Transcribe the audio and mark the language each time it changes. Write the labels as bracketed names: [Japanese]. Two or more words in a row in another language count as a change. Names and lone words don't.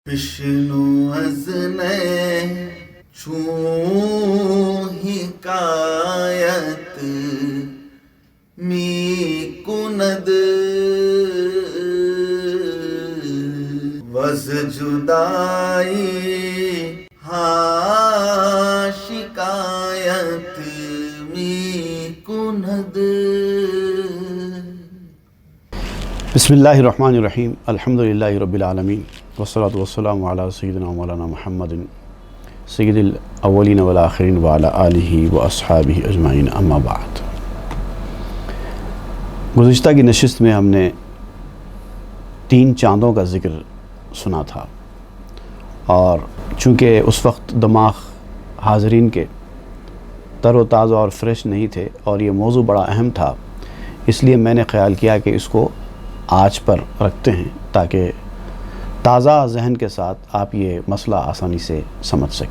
[Persian] بشنو از چون حکایت می کند وز جدائی ها شکایت می کند. [Arabic] بسم اللہ الرحمن الرحیم. الحمدللہ رب العالمین والصلاة والسلام علی سیدنا مولانا محمد سید الاولین والآخرین وعلی آلہ واصحابہ اجمعین. [Urdu] اما بعد، گزشتہ کی نشست میں ہم نے 3 چاندوں کا ذکر سنا تھا، اور چونکہ اس وقت دماغ حاضرین کے تر و تازہ اور فریش نہیں تھے اور یہ موضوع بڑا اہم تھا، اس لیے میں نے خیال کیا کہ اس کو آج پر رکھتے ہیں تاکہ تازہ ذہن کے ساتھ آپ یہ مسئلہ آسانی سے سمجھ سکیں.